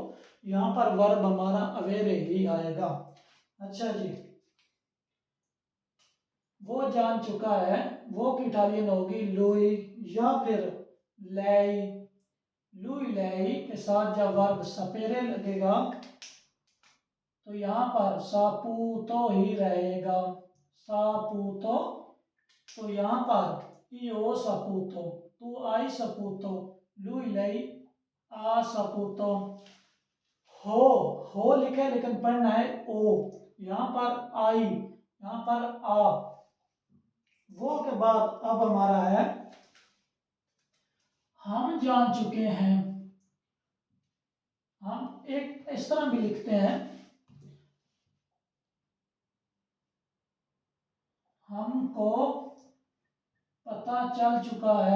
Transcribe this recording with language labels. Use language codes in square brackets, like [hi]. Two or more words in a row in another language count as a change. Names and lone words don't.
[ur] یہاں پر ورب ہمارا اویرے ہی آئے گا۔ اچھا جی، وہ جان چکا ہے، وہ کی اٹالین ہوگی لوئی یا پھر لئی. [it] lui lei [ur] کے ساتھ جب ورب سپیرے لگے گا تو یہاں پر ساپوتو ہی رہے گا، ساپوتو. تو یہاں پر [it] io saputo, tu hai saputo, lui lei ha saputo। [ur] ہو لکھے لیکن پڑھنا ہے او، یہاں پر آئی، یہاں پر آ. وہ کے بعد اب ہمارا ہے ہم جان چکے ہیں. ہم ایک اس طرح بھی لکھتے ہیں، ہم کو پتا چل چکا ہے.